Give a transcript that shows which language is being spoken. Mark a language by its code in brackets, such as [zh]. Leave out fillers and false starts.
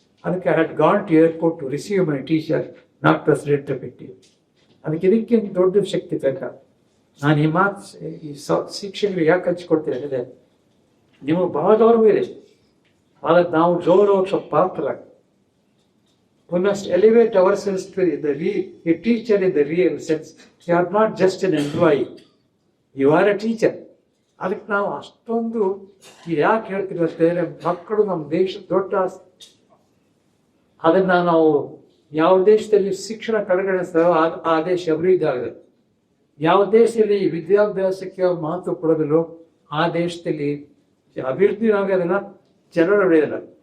[en] ಅದಕ್ಕೆ I had gone to airport to receive my teacher, not president of India. [kn] ಅದಕ್ಕೆ ಇದಕ್ಕಿಂತ ದೊಡ್ಡ ಶಕ್ತಿ ಬೇಕಾ? ನಾನು ಈ ಮಾತು ಈ ಶಿಕ್ಷಕರಿಗೆ ಯಾಕೆ ಹಂಚ್ಕೊಡ್ತೀನಿ ಅಂದರೆ, ನಿಮಗೆ ಬಹಳ ಗೌರವ ಇದೆ, ಆದರೆ ನಾವು ಗೌರವ ಪಾತ್ರ. [en] We must elevate ourselves to a teacher in the real sense. You are not just an employee, you are a teacher. [kn] ಅದಕ್ಕೆ ನಾವು ಅಷ್ಟೊಂದು ಯಾಕೆ ಹೇಳ್ತೀವಿ ಅಂತಂದರೆ, ಮಕ್ಕಳು ನಮ್ಮ ದೇಶದ ದೊಡ್ಡ ಆಸ್ತಿ. ಅದನ್ನು ನಾವು ಯಾವ ದೇಶದಲ್ಲಿ ಶಿಕ್ಷಣ ಕಡೆಗಣಿಸ್ತಾರೋ ಆ ದೇಶ ಅಭಿವೃದ್ಧಿ ಆಗಿದೆ. ಯಾವ ದೇಶದಲ್ಲಿ ವಿದ್ಯಾಭ್ಯಾಸಕ್ಕೆ ಮಹತ್ವ ಕೊಡೋದಿಲ್ಲೋ ಆ ದೇಶದಲ್ಲಿ ಅಭಿವೃದ್ಧಿ ಆಗೋದಿಲ್ಲ, ಜನರು ಬೆಳೆಯೋದಿಲ್ಲ.